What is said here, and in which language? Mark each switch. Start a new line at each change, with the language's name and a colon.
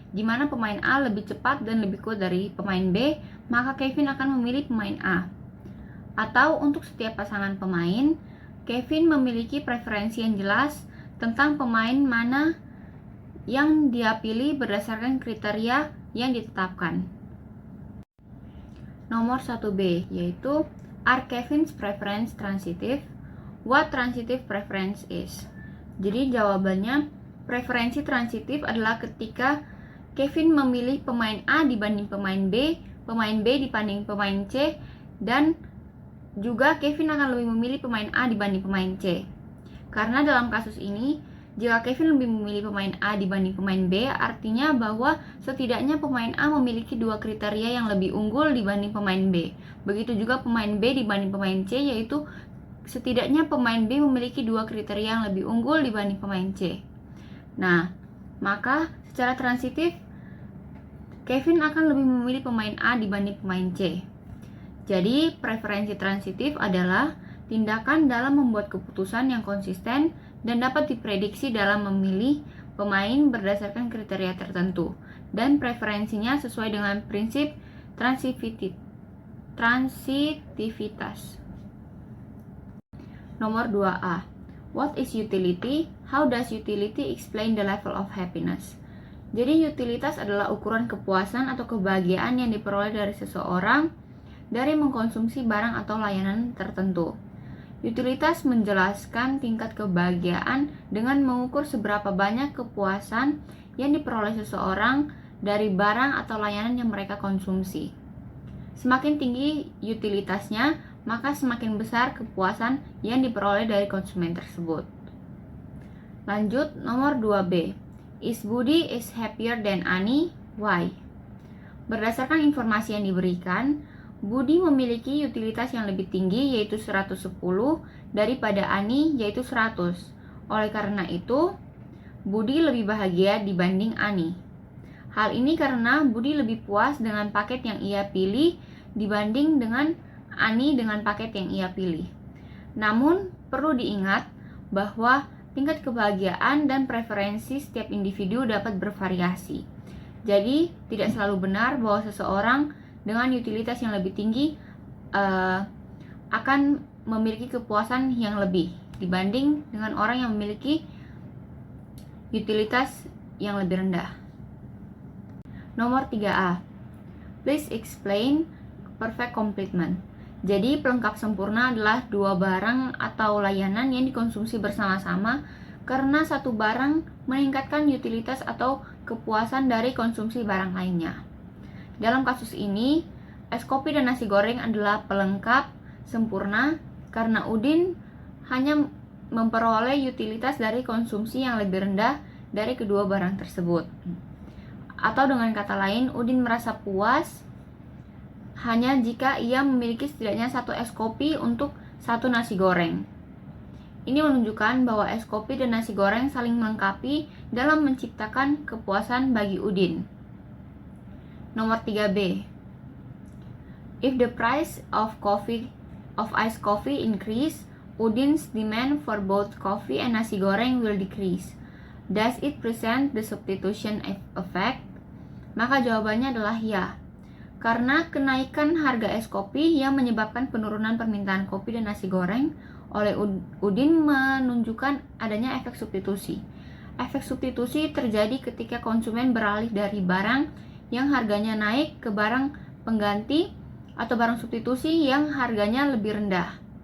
Indonesian: Di mana pemain A lebih cepat dan lebih kuat dari pemain B, maka Kevin akan memilih pemain A. Atau untuk setiap pasangan pemain, Kevin memiliki preferensi yang jelas tentang pemain mana yang dia pilih berdasarkan kriteria yang ditetapkan. Nomor 1B, yaitu
English: are Kevin's preference transitive? What transitive preference is?
Indonesian: Jadi jawabannya, preferensi transitif adalah ketika Kevin memilih pemain A dibanding pemain B dibanding pemain C, dan juga Kevin akan lebih memilih pemain A dibanding pemain C. Karena dalam kasus ini, jika Kevin lebih memilih pemain A dibanding pemain B, artinya bahwa setidaknya pemain A memiliki dua kriteria yang lebih unggul dibanding pemain B. Begitu juga pemain B dibanding pemain C, yaitu setidaknya pemain B memiliki dua kriteria yang lebih unggul dibanding pemain C. Nah, maka secara transitif, Kevin akan lebih memilih pemain A dibanding pemain C. Jadi, preferensi transitif adalah tindakan dalam membuat keputusan yang konsisten dan dapat diprediksi dalam memilih pemain berdasarkan kriteria tertentu, dan preferensinya sesuai dengan prinsip transitivitas. Nomor 2A.
English: What is utility? How does utility explain the level of happiness?
Indonesian: Jadi, utilitas adalah ukuran kepuasan atau kebahagiaan yang diperoleh dari seseorang dari mengkonsumsi barang atau layanan tertentu. Utilitas menjelaskan tingkat kebahagiaan dengan mengukur seberapa banyak kepuasan yang diperoleh seseorang dari barang atau layanan yang mereka konsumsi. Semakin tinggi utilitasnya, maka semakin besar kepuasan yang diperoleh dari konsumen tersebut. Lanjut, nomor 2B.
English: Is Budi is happier than Ani? Why?
Indonesian: Berdasarkan informasi yang diberikan, Budi memiliki utilitas yang lebih tinggi, yaitu 110, daripada Ani, yaitu 100. Oleh karena itu, Budi lebih bahagia dibanding Ani. Hal ini karena Budi lebih puas dengan paket yang ia pilih dibanding dengan Ani dengan paket yang ia pilih. Namun, perlu diingat bahwa tingkat kebahagiaan dan preferensi setiap individu dapat bervariasi. Jadi, tidak selalu benar bahwa seseorang dengan utilitas yang lebih tinggi akan memiliki kepuasan yang lebih dibanding dengan orang yang memiliki utilitas yang lebih rendah. Nomor 3A.
English: Please explain perfect complement.
Indonesian: Jadi, pelengkap sempurna adalah dua barang atau layanan yang dikonsumsi bersama-sama karena satu barang meningkatkan utilitas atau kepuasan dari konsumsi barang lainnya. Dalam kasus ini, es kopi dan nasi goreng adalah pelengkap sempurna karena Udin hanya memperoleh utilitas dari konsumsi yang lebih rendah dari kedua barang tersebut. Atau dengan kata lain, Udin merasa puas hanya jika ia memiliki setidaknya satu es kopi untuk satu nasi goreng. Ini menunjukkan bahwa es kopi dan nasi goreng saling melengkapi dalam menciptakan kepuasan bagi Udin. Nomor 3B.
English: If the price of iced coffee increase, Udin's demand for both coffee and nasi goreng will decrease. Does it present the substitution effect?
Indonesian: Maka jawabannya adalah ya. Karena kenaikan harga es kopi yang menyebabkan penurunan permintaan kopi dan nasi goreng oleh Udin menunjukkan adanya efek substitusi. Efek substitusi terjadi ketika konsumen beralih dari barang yang harganya naik ke barang pengganti atau barang substitusi yang harganya lebih rendah.